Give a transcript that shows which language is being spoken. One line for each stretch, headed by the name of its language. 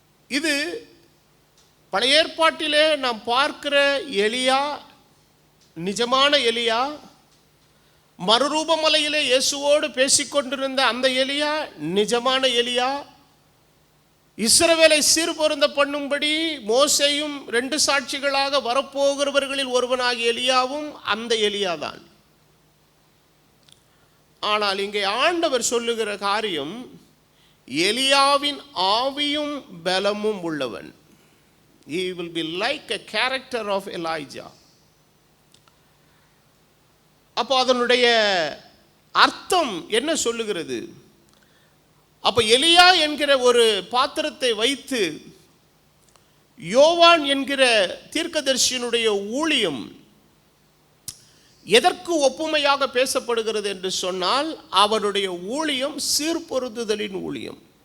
Tamil: இது பழைய ஏற்பாட்டிலே நாம் பார்க்கிற எலியா நிஜமான எலியா, மறுரூபமலையிலே இயேசுவோடு பேசிக்கொண்டிருந்த அந்த எலியா நிஜமான எலியா, இஸ்ரவேலை சீர்பொருந்த பண்ணும்படி மோசேயும் 2 சாட்சிகளாக வரப்போகிறவர்களில் ஒருவனாகிய எலியாவும் அந்த எலியாதான். ஆனால் இங்கே ஆண்டவர் சொல்லுகிற காரியம், எலியாவின் ஆவியும் பலமும் உள்ளவன்.
English: He will be like a character of Elijah.
Tamil: அப்போ அதனுடைய அர்த்தம் என்ன சொல்லுகிறது? அப்போ எலியா என்கிற ஒரு பாத்திரத்தை வைத்து யோவான் என்கிற தீர்க்கதரிசியினுடைய ஊழியம் எதற்கு ஒப்புமையாக பேசப்படுகிறது என்று சொன்னால், அவனுடைய ஊழியம் சீர்பொருந்துதலின் ஊழியம்.